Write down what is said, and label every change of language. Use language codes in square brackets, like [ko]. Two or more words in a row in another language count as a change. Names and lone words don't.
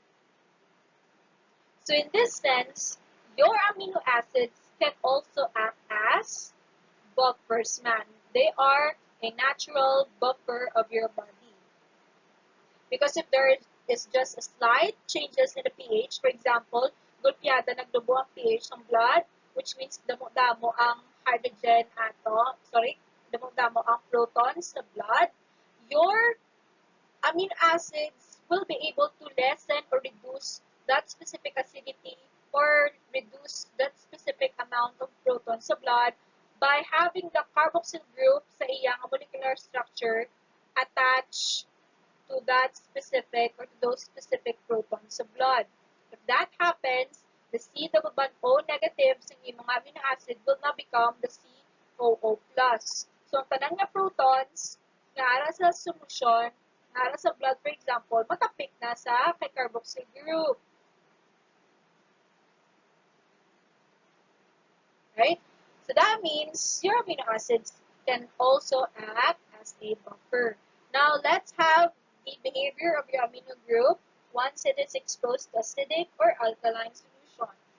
[en] So in this sense, your amino acids can also act as buffers, man. They are a natural buffer of your body. Because if there is just a slight changes in the pH, for example, [hil] gulpyada nagdubo ang pH ng blood, [en] which means [hil] damo-damo ang [en] hydrogen atom, [hil] damo-damo ang [en] protons sa blood, your amino acids will be able to lessen or reduce that specific acidity or reduce that specific amount of protons sa blood by having the carboxyl group [hil] sa iyang [en] molecular structure attached to that specific or to those specific protons sa blood. If that happens, the C-O negative [hil] sa iyong mga [en] amino acid will now become the COO+. So, [hil] ang tanang na protons nga ara sa solution, nga ara sa blood, for example, matapik na sa kay [en] carboxyl group. Right? So, that means your amino acids can also act as a buffer. Now, let's have the behavior of your amino group once it is exposed to acidic or alkaline solution.